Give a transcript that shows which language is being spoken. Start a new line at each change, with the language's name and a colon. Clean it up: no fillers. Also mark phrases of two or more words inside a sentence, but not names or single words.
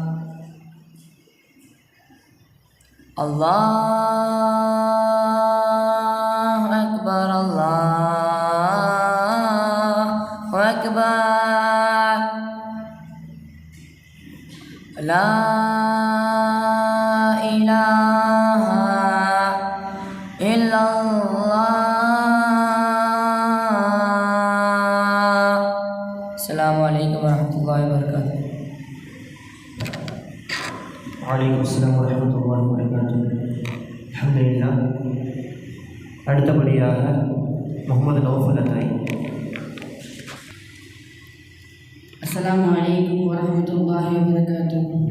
Arabic: الله أكبر الله أكبر لا إله إلا الله. السلام عليكم ورحمة الله وبركاته. وعليكم السلام ورحمة الله وبركاته.
Tamil: அல்ஹம்துலில்லாஹ். அடுத்தபடியாக முகமது நௌஃபல் தாய்.
Arabic: السلام عليكم ورحمة الله وبركاته.